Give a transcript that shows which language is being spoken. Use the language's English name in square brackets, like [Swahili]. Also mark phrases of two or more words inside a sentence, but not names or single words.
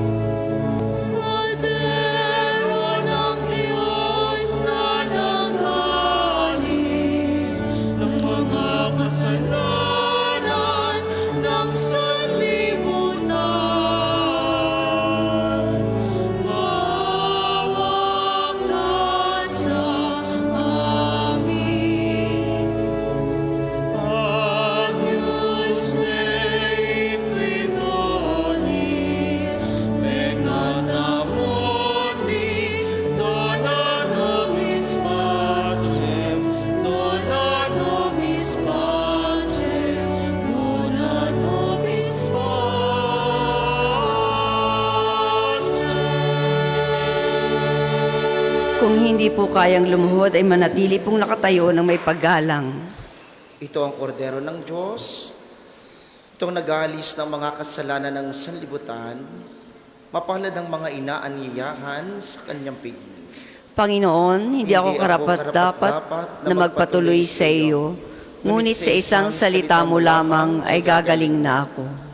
[Filipino] Kordero ng Diyos na nag-aalis ng mga kasalanan ng sanlibutan, maawa ka sa amin. [Latin] Agnus Dei qui tollis peccata mundi, dona nobis pacem, dona nobis pacem, dona nobis pacem. [Filipino] Kung hindi po kayang lumuhod, ay manatili pong nakatayo ng may paggalang. Ito ang kordero ng Diyos, itong nag-aalis ng mga kasalanan ng sanlibutan, mapalad ang mga inaanyayahan sa kanyang piging. Panginoon, hindi ako karapat-dapat na magpatuloy sa iyo, ngunit sa isang salita mo lamang ay gagaling na ako.